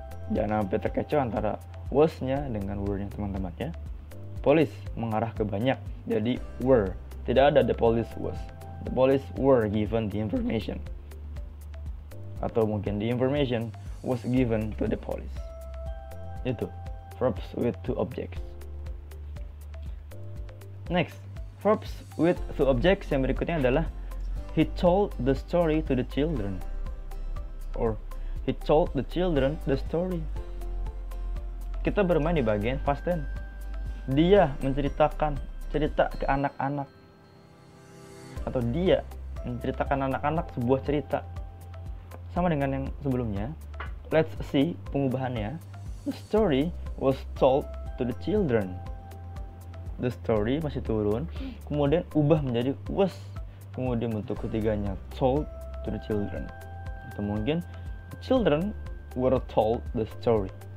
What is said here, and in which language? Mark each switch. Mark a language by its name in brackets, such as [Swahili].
[Indonesian] Jangan sampai terkecoh antara was-nya dengan were-nya teman-teman ya. Police mengarah ke banyak, jadi were. Tidak ada [English] the police was. The police were given the information. Atau mungkin the information was given to the police. [Indonesian] Itu [English] verbs with two objects. Next, verbs with two objects [Indonesian] yang berikutnya adalah [English] he told the story to the children, or he told the children the story. [Indonesian] Kita bermain di bagian past tense. Dia menceritakan cerita ke anak-anak, atau dia menceritakan anak-anak sebuah cerita. Sama dengan yang sebelumnya. [English] Let's see [Indonesian] pengubahannya. [English] The story was told to the children. The story [Indonesian] masih turun, kemudian ubah menjadi [English] was, [Indonesian] kemudian bentuk ketiganya [English] told to the children. [Indonesian] Atau mungkin [English] children were told the story.